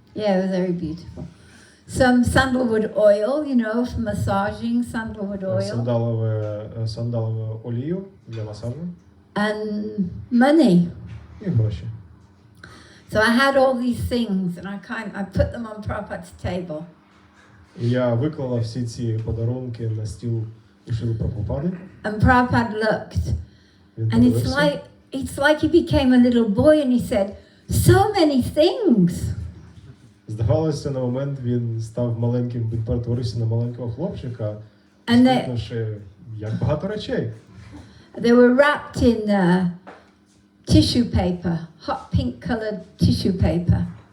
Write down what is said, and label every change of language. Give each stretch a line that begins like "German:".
English: Yeah, it was very beautiful. Some sandalwood oil, you know, for massaging, sandalwood oil.
Ukrainian: Сандалову олію для масажу.
English: And money.
Ukrainian: І гроші.
English: So I had all these things and I put them on Prabhupada's table.
Ukrainian: І я виклала всі ці подарунки на стіл у Шріли Прабгупади.
English: And Prabhupada looked.
Ukrainian: Він
English: And
Ukrainian: подивився.
English: it's like he became a little boy and he said, so many things.
Ukrainian: Здавалося, на момент він став маленьким, він перетворився на маленького хлопчика,
English: And
Ukrainian: скрикнувши, як багато речей.
English: they were wrapped in tissue paper, hot pink colored tissue paper.